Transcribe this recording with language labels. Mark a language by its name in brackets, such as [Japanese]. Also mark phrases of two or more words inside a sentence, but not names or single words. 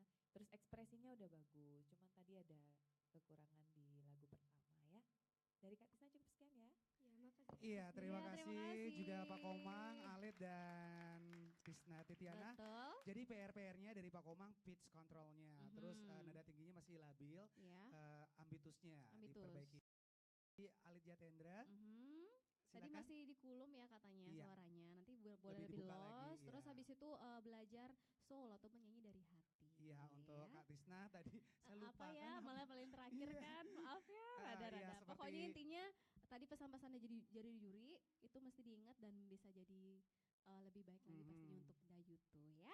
[Indonesian] Terus ekspresinya udah bagus, cuman tadi ada kekurangan di lagu pertama ya. Dari Kak Tisna cukup sekian ya. Ya, makasih. Iya, terima Iya, terima kasih kasih. juga Pak Komang, Alit dan Tisna Titiana. Betul. Jadi PR-PR-nya dari Pak Komang pitch controlnya, terus nada tingginya masih labil, Ya. ambitusnya Ambitus. diperbaiki. Alit Jatendra, Tadi silakan. masih di kulum ya katanya Iya. suaranya. Nanti boleh Lebih lebih dibuka los. lagi, Terus iya. habis itu belajar soul atau menyanyi dari hati. Iya, untuk ya. Kak Tisna tadi saya lupa Apa ya, kan. malah paling terakhir Iya. kan, maaf ya, Iya, rada-rada. seperti- Pokoknya intinya tadi pesan-pesannya jadi juri itu mesti diingat dan bisa jadi lebih baik lagi pastinya untuk Dayutu ya.